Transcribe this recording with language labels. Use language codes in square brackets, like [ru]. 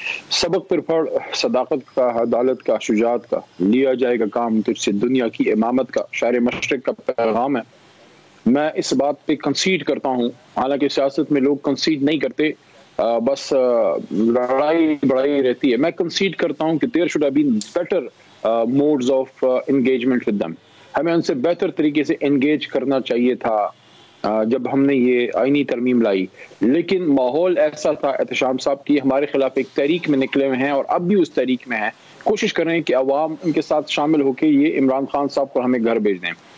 [ur] سبق پر پڑھ، صداقت کا، عدالت کا، شجاعت کا، لیا جائے گا کام تجھ سے دنیا کی امامت کا، شاعر مشرق کا پیغام ہے. میں اس بات پہ کنسیڈ کرتا ہوں، حالانکہ سیاست میں لوگ کنسیڈ نہیں کرتے، بس لڑائی بڑائی رہتی ہے. میں کنسیڈ کرتا ہوں کہ [en] there should have been better modes of engagement with them. [ur] ہمیں ان سے بہتر طریقے سے انگیج کرنا چاہیے تھا جب ہم نے یہ آئینی ترمیم لائی. لیکن ماحول ایسا تھا احتشام صاحب کی ہمارے خلاف ایک تحریک میں نکلے ہوئے ہیں، اور اب بھی اس تحریک میں ہیں. کوشش کر رہے ہیں کہ عوام ان کے ساتھ شامل ہو کے یہ عمران خان صاحب کو ہمیں گھر بھیج دیں.